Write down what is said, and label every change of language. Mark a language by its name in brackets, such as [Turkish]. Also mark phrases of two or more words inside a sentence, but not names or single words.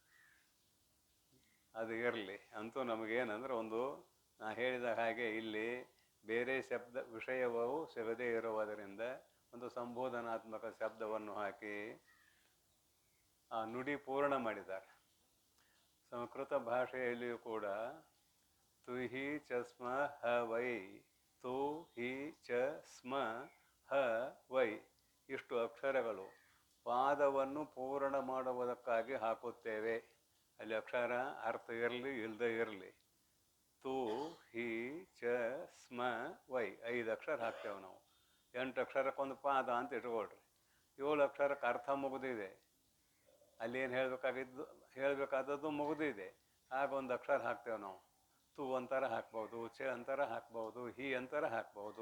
[Kannada] ಅದು ಇರಲಿ, ಅಂತೂ ನಮಗೇನಂದ್ರೆ ಒಂದು ನಾ ಹೇಳಿದ ಹಾಗೆ ಇಲ್ಲಿ ಬೇರೆ ಶಬ್ದ ವಿಷಯವೂ ಸಿಗದೇ ಇರುವುದರಿಂದ ಒಂದು ಸಂಬೋಧನಾತ್ಮಕ ಶಬ್ದವನ್ನು ಹಾಕಿ ಆ ನುಡಿ ಪೂರ್ಣ ಮಾಡಿದ್ದಾರೆ. ಸಂಸ್ಕೃತ ಭಾಷೆಯಲ್ಲಿಯೂ ಕೂಡ [Sanskrit] ತು ಹಿ ಚ ಸ್ಮ ಹ ವೈ, ತು ಹಿ ಚ ಸ್ಮ ಹ ವೈ, [Kannada] ಇಷ್ಟು ಅಕ್ಷರಗಳು ಪಾದವನ್ನು ಪೂರ್ಣ ಮಾಡುವುದಕ್ಕಾಗಿ ಹಾಕುತ್ತೇವೆ. ಅಲ್ಲಿ ಅಕ್ಷರ ಅರ್ಥ ಇರಲಿ ಇಲ್ಲದೆ ಇರಲಿ. [Sanskrit] ತು ಹಿ ಚ ಸ್ಮ ವೈ [Kannada] 5 ಅಕ್ಷರ ಹಾಕ್ತೇವೆ ನಾವು. 8 ಅಕ್ಷರಕ್ಕೊಂದು ಪಾದ ಅಂತ ಇಟ್ಕೊಳ್ರಿ. 7 ಅಕ್ಷರಕ್ಕೆ ಅರ್ಥ ಮುಗಿದಿದೆ, ಅಲ್ಲೇನು ಹೇಳಬೇಕಾದದ್ದು ಮುಗಿದಿದೆ. ಆಗ ಒಂದು ಅಕ್ಷರ ಹಾಕ್ತೇವೆ ನಾವು. ತು ಅಂತರ ಹಾಕ್ಬೋದು, ಚ ಅಂತರ ಹಾಕ್ಬೋದು, ಹಿ ಅಂತರ ಹಾಕ್ಬೋದು.